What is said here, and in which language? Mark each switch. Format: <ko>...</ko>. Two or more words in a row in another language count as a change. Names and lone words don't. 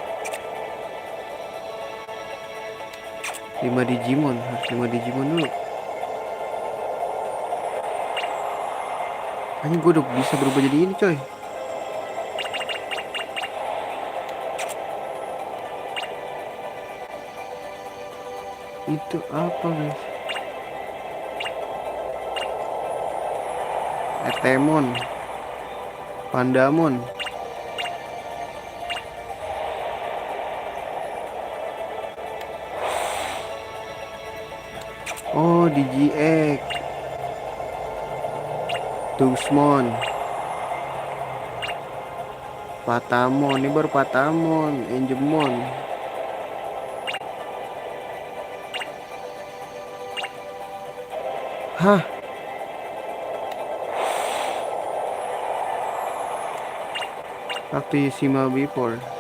<id>5 Digimon, harus 5 Digimon dulu. Hanya gue udah bisa berubah jadi ini, coy. Itu apa, guys? Etemon, Pandamon. Oh, DGX, Tuxmon, Patamon. Ini baru Patamon, Angemon. Hah? Actissima before.</id>